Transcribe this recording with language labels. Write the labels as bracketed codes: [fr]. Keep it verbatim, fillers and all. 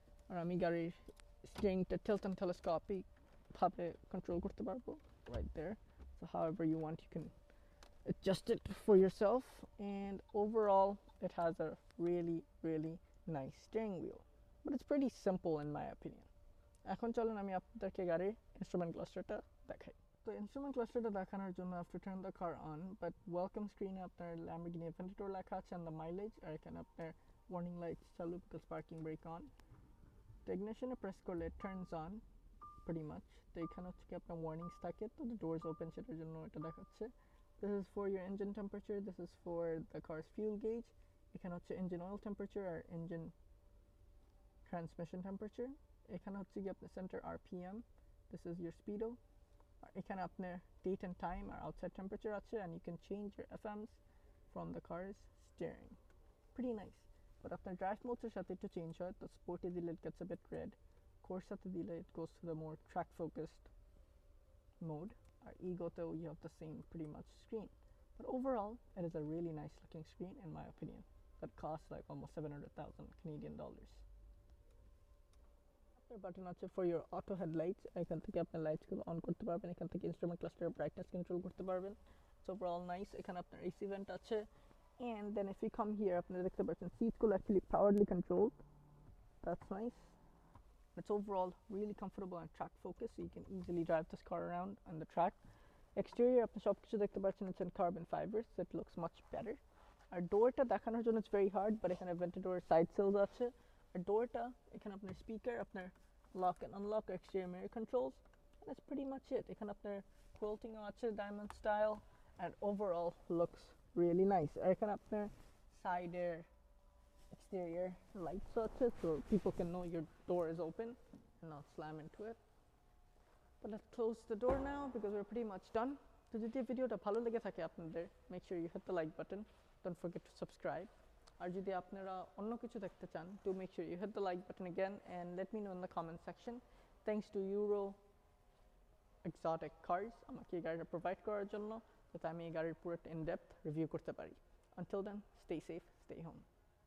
[bn] আর আমি গাড়ির স্টিয়ারিংটা [en] tilt and telescopic [bn] ভাবে control করতে পারবো [en] right there. So however you want you can adjust it for yourself, and overall it has a really really nice steering wheel, but it's pretty simple in my opinion. [bn] এখন চলেন আমি আপনাদেরকে গাড়ির instrument ক্লাস্টারটা দেখাই। তো instrument ক্লাস্টারটা দেখানোর জন্য আপনি [en] turn the car on, but [bn] welcome স্ক্রিনে আপনার ল্যাম্বরগিনি ভেন্টাটোর লেখা আছে [en] and the mileage, [bn] আর এখানে আপনার ওয়ার্নিং লাইটস চালু [en] Because parking brake on. [bn] তো ইগনিশনে প্রেস করলে [en] Turns on pretty much. [bn] তো এখানে হচ্ছে কি আপনার ওয়ার্নিংস থাকে, তো [en] the doors open [bn] সেটার জন্য এটা দেখাচ্ছে। [en] This is for your engine temperature, this is for the car's fuel gauge, [bn] এখানে হচ্ছে [en] engine oil temperature আর engine transmission temperature, [bn] এখানে হচ্ছে কি আপনার [en] center R P M, this is your speedo, [bn] আর এখানে আপনার [en] date and time আর outside temperature আছে, and you can change your F Ms from the car's steering. Pretty nice. But আপনার drive modes [bn] এর সাথে একটু [en] change হয়, তো sport এ দিলে it gets a bit red, course [bn] সাথে দিলে [en] it goes to the more track focused mode, আর egoতেও you have the same pretty much screen. But overall it is a really nice looking screen in my opinion, that costs like almost seven hundred thousand Canadian dollars. [bn] আপনার button আছে [en] for your auto headlights, [bn] এখান থেকে আপনার লাইটসগুলো on করতে পারবেন, এখান থেকে instrument ক্লাস্টারের brightness control করতে পারবেন। [en] So overall nice. [bn] এখানে আপনার এসি ভেন্ট আছে, [en] and then if you come here [bn] আপনারা দেখতে পাচ্ছেন সিটগুলো actually পাওয়ারলি controlled, [en] That's nice. It's overall really comfortable and track focused, so you can easily drive this car around on the track. Exterior [bn] আপনি সব কিছু দেখতে পাচ্ছেন, [en] it's in carbon fiber, so it looks much better. [bn] আর ডোরটা দেখানোর জন্য [en] it's very hard, but [bn] এখানে ভেন্টাডোর সাইড সেলস আছে। আর ডোরটা এখানে আপনার স্পিকার, আপনার lock and unlock, exterior mirror controls, [en] That's pretty much it. [bn] এখানে আপনার কোয়েলটিংও আছে diamond style, [en] And overall looks really nice. [bn] আর এখানে আপনার সাইডের [en] exterior lights আছে, so people can know your door is open and not slam into it. But let's close the door now because we're pretty much done. [bn] তো যদি ভিডিওটা ভালো লেগে থাকে আপনাদের, [en] Make sure you hit the like button, don't forget to subscribe. [bn] আর যদি আপনারা অন্য কিছু দেখতে চান, [en] Do make sure you hit the like button again and let me know in the comment section. Thanks to Euro Exotic Cars [bn] আমাকে এই গাড়িটা provide করার জন্য, যাতে আমি এই গাড়ির পুরোটা [en] in depth [bn] রিভিউ করতে পারি। [en] Until then, stay safe, stay home.